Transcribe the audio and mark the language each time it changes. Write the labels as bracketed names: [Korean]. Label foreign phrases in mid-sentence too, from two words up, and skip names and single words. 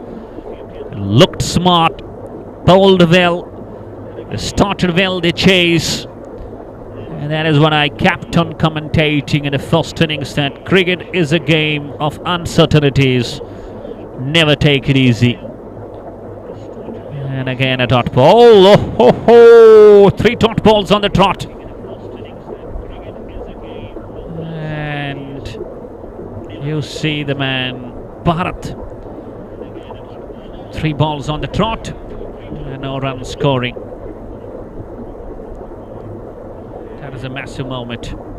[English] Looked smart, bowled well, started well the chase. And that is what I kept on commentating in the first innings, that cricket is a game of uncertainties. Never take it easy. And again a dot ball. Oh, ho, ho. 3 dot balls on the trot. And you see the man Bharat. 3 balls on the trot and no run scoring. That is a massive moment.